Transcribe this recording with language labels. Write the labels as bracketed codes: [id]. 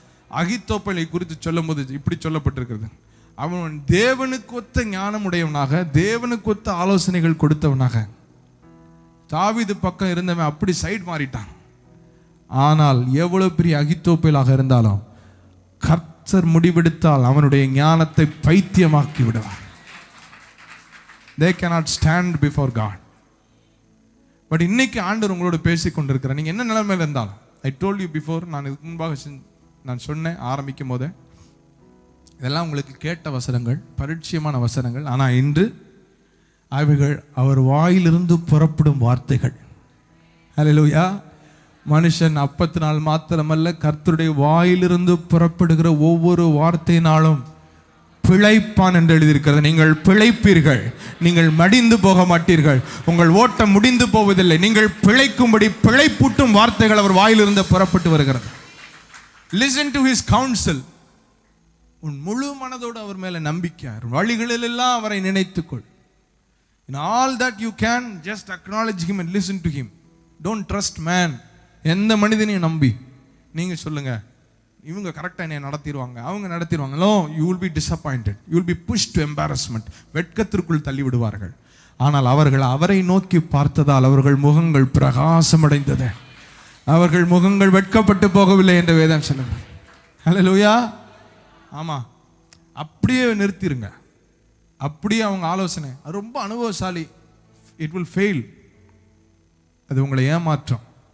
[ta] அகித்தோப்பலை குறித்து சொல்லும் போது இப்படி சொல்லப்பட்டிருக்கிறது, அவன் தேவனுக்கு ஒத்த ஞானம் உடையவனாக, தேவனுக்கு ஒத்த ஆலோசனைகள் கொடுத்தவனாக. தாவீது பக்கம் இருந்தவன் அப்படி சைடு மாறிட்டான். ஆனால் எவ்வளவு பெரிய அகித்தோப்பேலாக இருந்தாலும் கர்த்தர் முடிவெடுத்தால் அவனுடைய ஞானத்தை பைத்தியமாக்கி விடுவார். [en] They cannot stand before God. [ta] But இன்னைக்கு ஆண்டவர் உங்களோட பேசிக் கொண்டிருக்கிறார். நீங்க என்ன நிலைமையில இருந்தாலும், [en] I told you before, [ta] நான் இதுக்கு முன்பாக நான் சொன்னேன் ஆரம்பிக்கும் போதே, இதெல்லாம் உங்களுக்கு கேட்ட வசனங்கள், பரிச்சயமான வசனங்கள். ஆனால் இன்று அவைகள் அவர் வாயிலிருந்து புறப்படும் வார்த்தைகள். ஹல்லேலூயா. மனுஷன் அப்பத்தினால் மாத்திரமல்ல, கர்த்தருடைய வாயிலிருந்து புறப்படுகிற ஒவ்வொரு வார்த்தையினாலும் பிழைப்பான் என்று எழுதியிருக்கிறது. நீங்கள் பிழைப்பீர்கள், நீங்கள் மடிந்து போக மாட்டீர்கள், உங்கள் ஓட்டம் முடிந்து போவதில்லை, நீங்கள் பிழைக்கும்படி பிழைப்பூட்டும் வார்த்தைகள் அவர் வாயிலிருந்து புறப்பட்டு வருகிறது. [en] Listen to his counsel. [ta] உன் முழு மனதோடு அவர் மேல நம்பிக்கை, வழிகளில் எல்லாம் அவரை நினைத்துக்கொள். [en] In all that you can, just acknowledge him and listen to him. Don't trust man. [ta] எந்த மனிதனையும் நம்பி நீங்க சொல்லுங்க, இவங்க கரெக்டா என்னை நடத்திடுவாங்க, அவங்க நடத்திடுவாங்க. [en] No, you will be disappointed. You will be pushed to embarrassment. [ta] வெட்கத்திற்குள் தள்ளி விடுவார்கள். ஆனால் அவர்கள் அவரை நோக்கி பார்த்ததால் அவர்கள் முகங்கள் பிரகாசமடைந்தது. அவர்கள் முகங்கள் வெட்கப்பட்டு போகவில்லை என்று வேதம் சொல்லுங்க. ஹல்லேலூயா. ஆமா, அப்படியே நிறுத்திருங்க. அப்படியே அவங்க ஆலோசனை, அது ரொம்ப அனுபவசாலி. [en] It will fail. [ta] அது உங்களை ஏமாற்றம்.